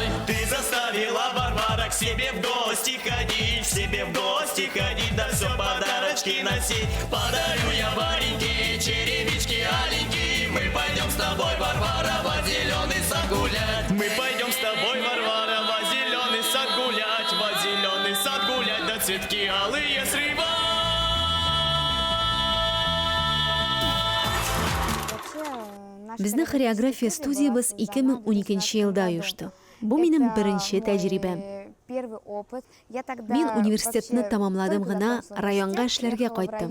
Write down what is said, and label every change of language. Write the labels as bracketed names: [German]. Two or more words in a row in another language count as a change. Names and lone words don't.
[Russian] ты заставила, Варвара, к себе в гости ходить, да все подарочки носить. Подарю я Вареньке черевички аленькие. Мы пойдем с тобой, Варвара, во зеленый сад гулять. Мы пойдем с тобой, Варвара, во зеленый сад гулять, во зеленый сад гулять, да цветки алые срывать. [Tatar] Безнең хореография студиябыз 2012 елда оешты. Бу минем беренче тәҗрибәм. Мин университетны тамамладым гына, районга эшләргә кайттым.